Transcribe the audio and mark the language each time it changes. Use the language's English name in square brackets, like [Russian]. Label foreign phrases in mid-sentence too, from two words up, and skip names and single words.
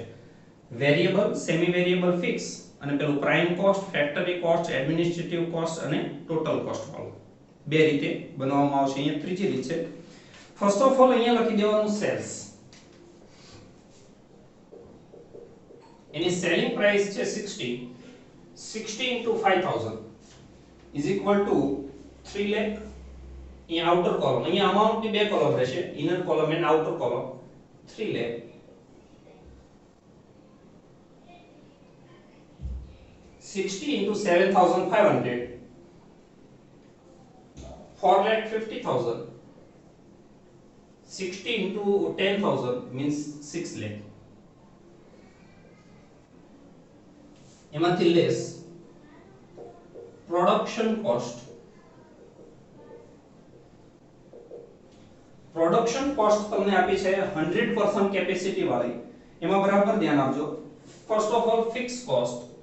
[English] variable, semi variable, fix, [Gujarati] અને પેલું [English] prime cost, factory cost, administrative cost [Gujarati] અને [English] total cost [Gujarati] વાળું બે રીતે બનાવવામાં આવશે. અહીંયા ત્રીજી રીત છે. [English] first of all [Gujarati] અહીંયા લખી દેવાનું સેલ્સ. [English] એની selling price છે 60 into 5000 is equal to 3 lakh. [Gujarati] અહીંયા [English] outer column, [Gujarati] અહીંયા અમાઉન્ટ ની બે કોલમ રહેશે, [English] inner column and outer column. 3 lakh 60 into 7,500, 4,50,000. 60 into 10,000 means 6 lakh. [Gujarati] એમાંથી [English] less production cost. production cost [Gujarati] તમને આપી છે 100% કેપેસિટી વાળી. એમાં બરાબર ધ્યાન આપજો. [English] first of all fix cost.